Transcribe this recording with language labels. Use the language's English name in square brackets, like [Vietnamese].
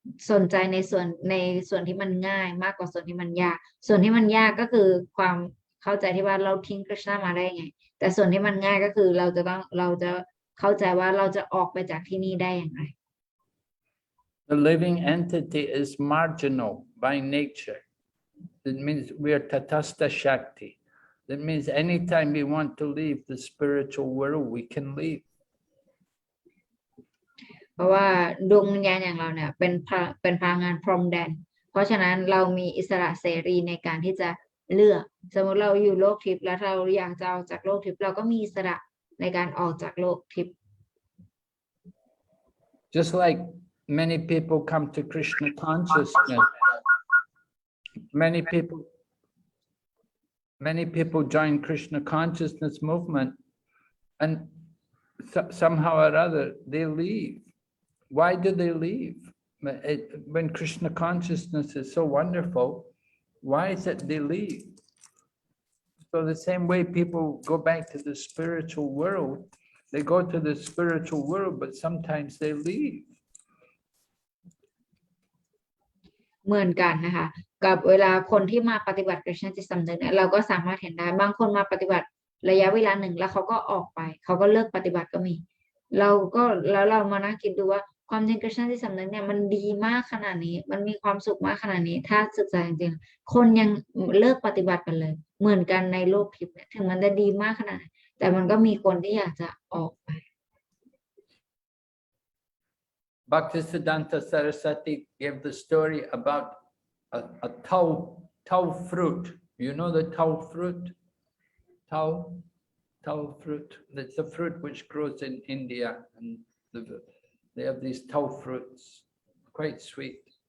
[Thai] สนใจในส่วนที่มันง่ายมากกว่าส่วนที่มันยากส่วนที่มันยากก็คือความเข้าใจที่ว่าเราทิ้งกฤษณะมาได้ไงแต่ส่วนที่มันง่ายก็คือเราจะเข้าใจว่าเราจะออกไปจากที่นี่ได้อย่างไร [English] The living entity is marginal by nature. That means we are Tatastha Shakti. That means anytime we want to leave the spiritual world, we can leave. [Thai] เพราะว่าดวงวิญญาณอย่างเราเนี่ยเป็นพลังงานพรหมแดนเพราะฉะนั้นเรามีอิสระเสรีในการที่จะเลือกสมมติเราอยู่โลกทิพย์แล้วเราอยากจะออกจากโลกทิพย์เราก็มีอิสระในการออกจากโลกทิพย์ [English] Just like many people come to Krishna consciousness, many people join Krishna consciousness movement, and somehow or other they leave. Why do they leave? When Krishna consciousness is so wonderful, why is it they leave? So the same way people go back to the spiritual world, they go to the spiritual world, but sometimes they leave. [Thai] เหมือนกันนะคะกับเวลาคนที่มาปฏิบัติกฤษณจิตสำนึกเนี่ยเราก็สามารถเห็นได้บางคนมาปฏิบัติระยะเวลาหนึ่งแล้วเขาก็ออกไปเขาก็เลิกปฏิบัติก็มีเรามานั่งคิดดูว่าความจริงกฤษณจิตสำนึกเนี่ยมันดีมากขนาดนี้มันมีความสุขมากขนาดนี้ถ้าศึกษาจริงๆคนยังเลิกปฏิบัติกันเลยเหมือนกันในโลกทิพย์เนี่ยถึงมันจะดีมากขนาดไหนแต่มันก็มีคนที่อยากจะออกไป [English] Bhaktisiddhanta Saraswati gave the story about a tau fruit. You know the tau fruit? Tau fruit. That's a fruit which grows in India, and they have these tau fruits, quite sweet.